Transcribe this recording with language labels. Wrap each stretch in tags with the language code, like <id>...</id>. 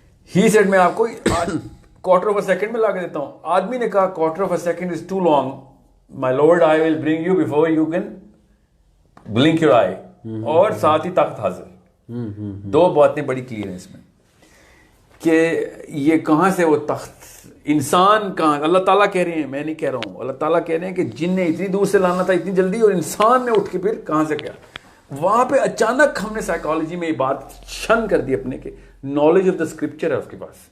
<en>he said</en> <ur>میں آپ کو</ur> <en>quarter of a second</en> <ur>میں لا کے دیتا ہوں. آدمی نے کہا</ur> <en>quarter of a second is too long my lord I will bring you before you can blink your eye</en> <ur>اور ساتھ ہی تخت حاضر. دو باتیں بڑی کلیئر ہیں اس میں کہ یہ کہاں سے وہ تخت انسان کہاں اللہ تعالیٰ کہہ رہے ہیں میں نہیں کہہ رہا ہوں اللہ تعالیٰ کہہ رہے ہیں کہ جن نے اتنی دور سے لانا تھا اتنی جلدی اور انسان نے اٹھ کے پھر کہاں سے کیا وہاں پہ اچانک ہم نے سائیکالوجی میں یہ بات شن کر دی اپنے کے نالج آف دا اسکرپچر ہے اس کے پاس.</ur>